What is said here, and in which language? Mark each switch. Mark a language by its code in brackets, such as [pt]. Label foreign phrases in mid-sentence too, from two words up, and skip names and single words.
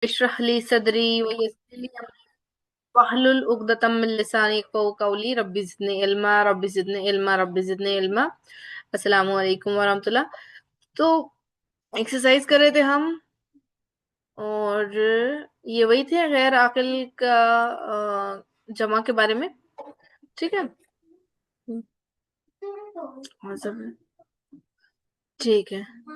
[ar] اشرح لي صدري ويسر لي أمري واحلل عقدة من لساني يفقهوا قولي رب زدني علما. السلام عليكم ورحمة الله. [hi] तो एक्सरसाइज कर रहे थे हम, और ये वही थे गैर आकिल का जमा के बारे में। ठीक है। और सब ठीक है।